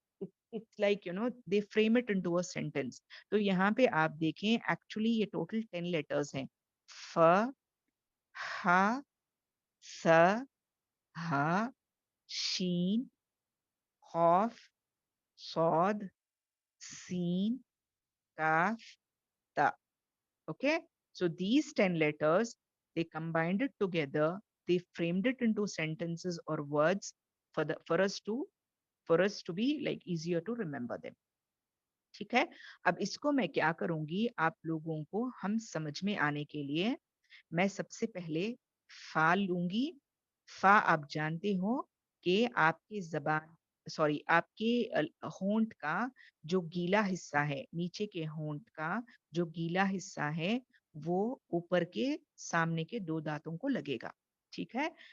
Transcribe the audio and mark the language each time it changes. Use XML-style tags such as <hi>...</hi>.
<en>It's like they frame it into a sentence.</en> <hi>तो यहाँ पे आप देखें, एक्चुअली ये टोटल 10 लेटर्स हैं.</hi> <ar>फ, हा, स, हा, शीन, खौफ, सौद, सीन, kaf, ta.</ar> <en>Okay. So these 10 letters, they combined it together, they framed it into sentences or words for us to be like easier to remember them.</en> <hi>ठीक है. अब इसको मैं क्या करूंगी, आप लोगों को हम समझ में आने के लिए मैं सबसे पहले फा लूंगी. फा आप जानते हो कि आपके जबान सॉरी आपके होंठ का जो गीला हिस्सा है, नीचे के होंठ का जो गीला हिस्सा है, वो ऊपर के सामने के 2 दांतों को लगेगा. ठीक है.</hi>